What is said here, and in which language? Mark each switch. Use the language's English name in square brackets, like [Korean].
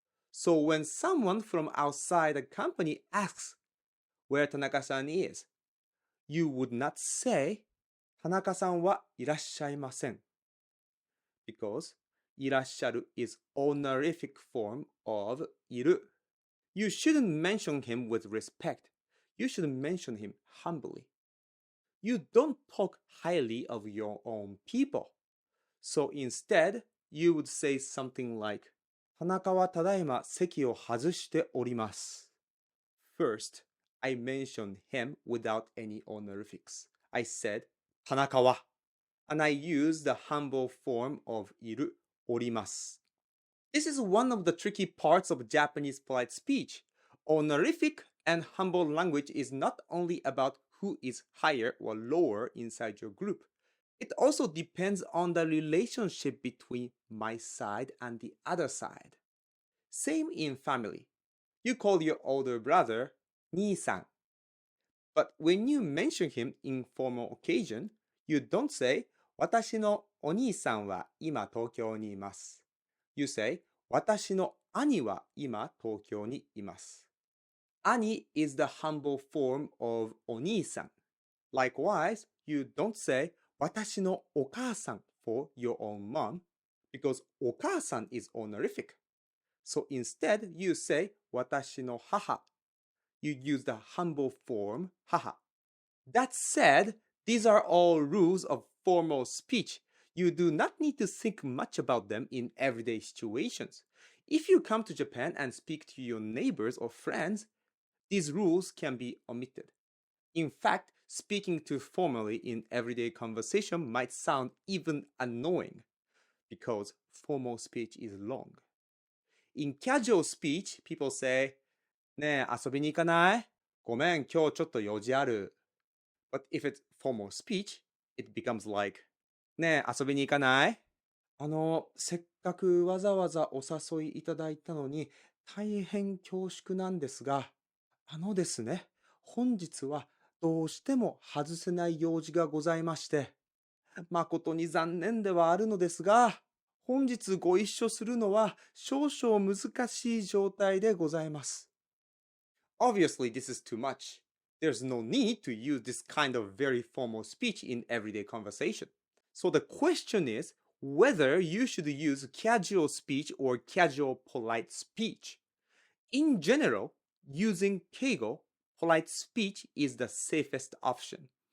[English] So when someone from outside the company asks where Tanaka-san is, you would not say [Japanese] 田中さんはいらっしゃいません [English] because いらっしゃる is honorific form of いる. You shouldn't mention him with respect. You should mention him humbly. You don't talk highly of your own people. So instead, you would say something like [Japanese] 田中はただいま席を外しております. [English] First, I mentioned him without any honorifics. I said 田中は and I used the humble form of いる orimasu. This is one of the tricky parts of Japanese polite speech. Honorific and humble language is not only about who is higher or lower inside your group. It also depends on the relationship between my side and the other side. Same in family. You call your older brother 兄さん. But when you mention him in formal occasion, you don't say [Japanese] 私のお兄さんは今東京にいます. [English] You say [Japanese] 私の兄は今東京にいます. [English] 兄 is the humble form of お兄さん. Likewise, you don't say [Japanese] 私のお母さん [English] for your own mom because お母さん is honorific. So instead, you say [Japanese] 私の母. [English] You use the humble form 母. That said, these are all rules of formal speech. You do not need to think much about them in everyday situations. If you come to Japan and speak to your neighbors or friends, these rules can be omitted. In fact, speaking too formally in everyday conversation might sound even annoying because formal speech is long. In casual speech, people say, [Japanese] ねえ、遊びに行かない？ごめん、今日ちょっと用事ある。 [English] But if it's formal speech, it becomes like, [Japanese] ねえ、遊びに行かない？せっかくわざわざお誘いいただいたのに、大変恐縮なんですが、ですね、本日はどうしても外せない用事がございまして、誠に残念ではあるのですが、本日ご一緒するのは少々難しい状態でございます。 [English] Obviously, this is too much. There's no need to use this kind of very formal speech in everyday conversation. So the question is whether you should use casual speech or casual polite speech. In general, using keigo, polite speech is the safest option.